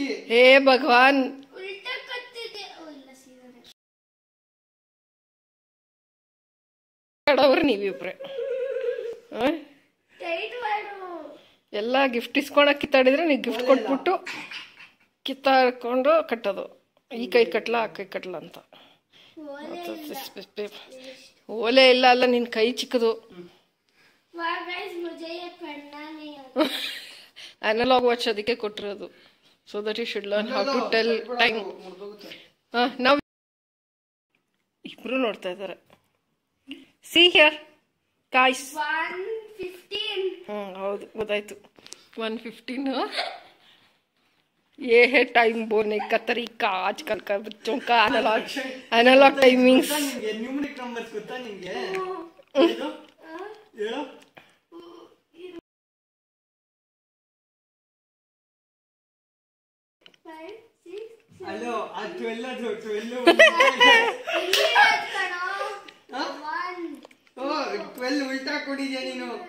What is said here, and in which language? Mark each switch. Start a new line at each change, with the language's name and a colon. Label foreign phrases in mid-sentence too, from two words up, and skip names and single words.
Kannada: ಹೇ ಭಗವಾನ್, ಅವ್ರು ನೀವಿಬ್ರೆ ಎಲ್ಲ ಗಿಫ್ಟ್ ಇಸ್ಕೊಳಕ್ ಕಿತ್ತಾಡಿದ್ರೆ ನೀವು ಗಿಫ್ಟ್ ಕೊಟ್ಬಿಟ್ಟು ಕಿತ್ತಾಡ್ಕೊಂಡು ಕಟ್ಟೋದು. ಈ ಕೈ ಕಟ್ಲ ಆ ಕೈ ಕಟ್ಲ ಅಂತ. ಓಲೆ ಇಲ್ಲ ಅಲ್ಲ, ನಿನ್ ಕೈ ಚಿಕ್ಕದು.
English: analog watch
Kannada: ಅದಕ್ಕೆ ಕೊಟ್ಟಿರೋದು.
English: so that you should learn how to tell time.
Kannada: ನಾವು ಇಬ್ರು ನೋಡ್ತಾ ಇದ್ದಾರೆ.
English: see here guys. 1:15.
Kannada: ಹೌದು, ಗೊತ್ತಾಯ್ತು.
English: 1:15.
Hindi: ये है टाइम बोलने का तरीका आजकल का बच्चों का.
English: analog timings. numeric numbers
Kannada: ಗೊತ್ತಾ ನಿಮಗೆ? ಹೇಳು. ಅಲ್ಲೋ ಆ 12 ಅದು 12 12 ಉಲ್ಟಾ ಕೊಡಿದ್ಯಾ ನೀನು?